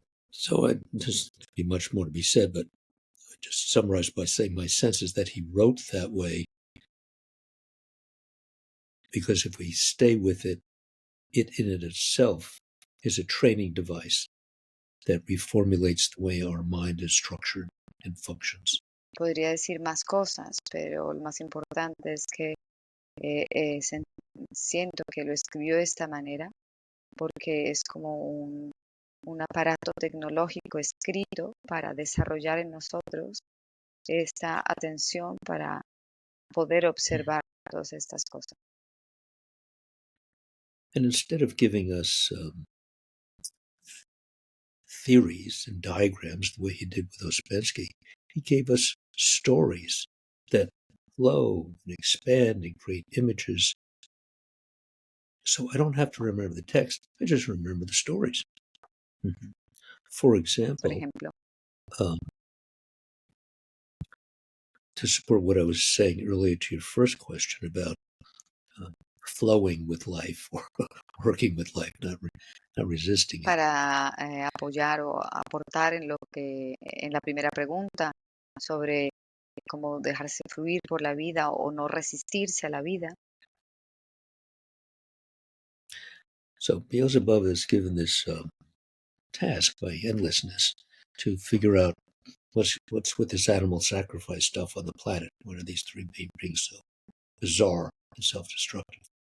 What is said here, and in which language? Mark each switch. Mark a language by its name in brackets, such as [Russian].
[English] So there's be much more to be said, but I just summarize by saying my sense is that he wrote that way because if we stay with it, it in itself is a training device that reformulates the way our mind is structured and functions. [Spanish] Podría decir más cosas, pero lo más importante es que siento que lo escribió de esta manera porque es como un aparato tecnológico escrito para desarrollar en nosotros esta atención para poder observar todas estas cosas. [English] And instead of giving us theories and diagrams the way he did with Ouspensky, he gave us stories that flow and expand and create images. So I don't have to remember the text, I just remember the stories. Mm-hmm. For example, to support what I was saying earlier to your first question about flowing with life or working with life, not resisting it. [Spanish] Para apoyar o aportar en la primera pregunta sobre cómo dejarse fluir por la vida o no resistirse a la vida. [English] So Beelzebub is given this task by endlessness to figure out what's with this animal sacrifice stuff on the planet. What are these three beings so bizarre and self-destructive?